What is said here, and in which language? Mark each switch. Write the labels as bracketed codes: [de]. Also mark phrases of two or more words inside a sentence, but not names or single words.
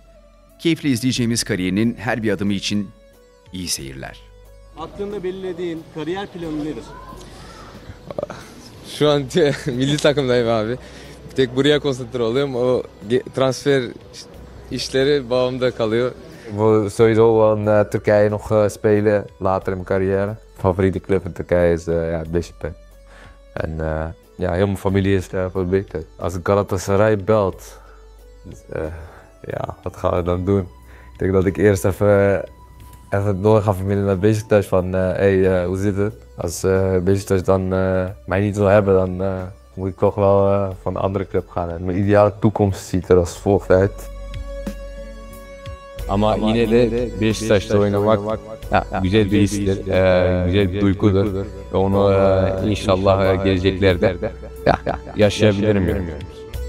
[tr] Keyifle izleyeceğimiz kariyerinin her bir adımı için iyi seyirler. Aklında belirlediğin kariyer planı nedir? Şu an milli takımdayım abi. Tek buraya konsantre oluyorum. O transfer işleri babamda kalıyor. [nl] Ik wil sowieso wel in Turkije nog spelen later in mijn carrière. Favoriete club in Turkije is Beşiktaş. En ja, heel mijn familie is voor Beşiktaş. Als Galatasaray belt, ja, wat gaan we dan doen? Ik denk dat ik eerst even door ga vermidden naar Beşiktaş van hey, hoe zit het? Als Beşiktaş dan mij niet wil hebben, dan moet ik toch wel van een andere club gaan. En mijn ideale toekomst ziet er als volgt uit. [tr] Ama yine de Beşiktaş'ta oynamak ya, güzel bir histir, güzel bir duygudur. Ve onu inşallah geleceklerde yaşayabilirim.